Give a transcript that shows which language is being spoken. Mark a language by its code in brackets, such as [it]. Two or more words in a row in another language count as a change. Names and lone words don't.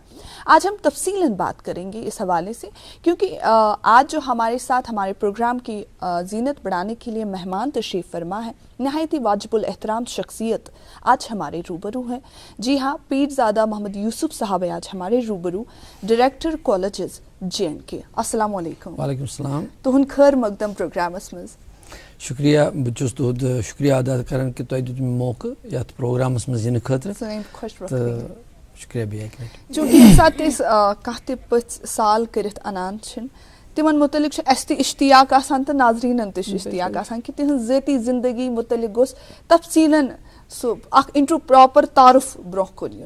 [ur] آج ہم تفصیلاً بات کریں گے اس حوالے سے کیونکہ آج جو ہمارے ساتھ ہمارے پروگرام کی زینت بڑھانے کے لیے مہمان تشریف فرما ہے, نہایت ہی واجب الاحترام شخصیت آج ہمارے روبرو ہیں. جی ہاں, پیرزادہ محمد یوسف صاحب آج ہمارے روبرو, [en] Director Colleges [ur] JNK. [ar] السلام علیکم. وعلیکم السلام. [ks] تہن خیر مقدم پروگرامس مز. شکریہ, بہٕ چھُس تُہُنٛد شُکریہ ادا کران کہ تۄہہِ دیُت مےٚ موقعہٕ یتھ پروگرامس منٛز یِنہٕ خٲطرٕ تہٕ شکریہ بیٚیہِ اکہِ لٹہِ. چوٗنٛکہِ ییٚمہِ ساتہٕ أسۍ کانٛہہ تہِ پٔژھۍ سال کٔرِتھ اَنان چھِن تِمن متعلق چھُ اَسہِ تہِ اشتیاق آسان تہٕ ناظریٖنن تہِ چھُ اشتیاق آسان کہ تِہنٛز ذٲتی زندگی متعلق گوٚژھ تفصیٖلن سُہ اکھ [en] intro proper [ks] تعارُف برونٛہہ کُن یُن.